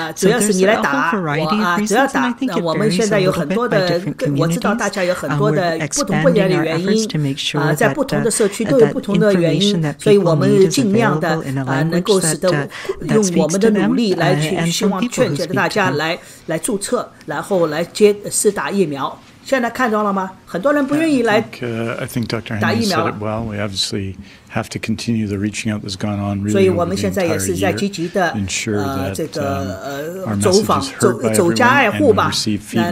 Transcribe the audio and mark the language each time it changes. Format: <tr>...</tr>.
<en>So there's a whole variety of reasons, and I think it varies a little bit by different communities. We're expanding our efforts to make sure that information that people need is available in a language that speaks to them, and from people who speak to them.</en> <zh>来注册，然后来施打疫苗。现在看到了吗？很多人不愿意来打疫苗。</zh> <en>I think Dr. Henry said it well. We obviously have to continue the reaching out that's gone on really over the entire year. Ensure that our message is heard by everyone and receive feedback.</en>